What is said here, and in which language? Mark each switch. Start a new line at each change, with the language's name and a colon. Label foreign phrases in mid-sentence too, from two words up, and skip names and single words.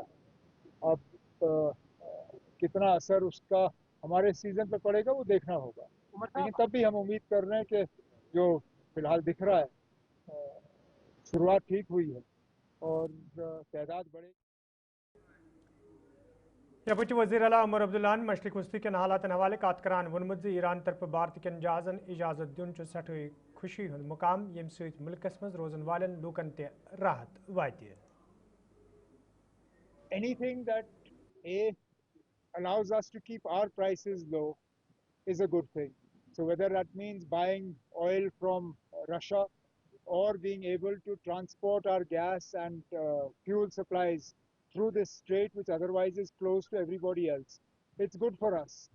Hindi: अब कितना असर उसका हमारे सीज़न पे पड़ेगा वो देखना होगा, लेकिन तब भी हम उम्मीद कर रहे हैं कि जो फिलहाल दिख रहा है शुरुआत ठीक हुई है और तादाद बढ़ेगी।
Kashmiri: यपच वज़ीर आला उमर अब्दुल्ला मशरक वस्ती के हालातन हवाले कत करान वोनमुत ईरान तरफ भारत कन जहाजन इजाजत दिन सठ खुशी हुंद मुकाम यम सत मुल्कस मज रोजन वालन लूकन ते राहत वाति।
English: Anything that allows us to keep our prices low is a good thing. So whether that means buying oil from Russia or being able to transport our gas and fuel supplies through this strait, which otherwise is closed to everybody else, it's good for us.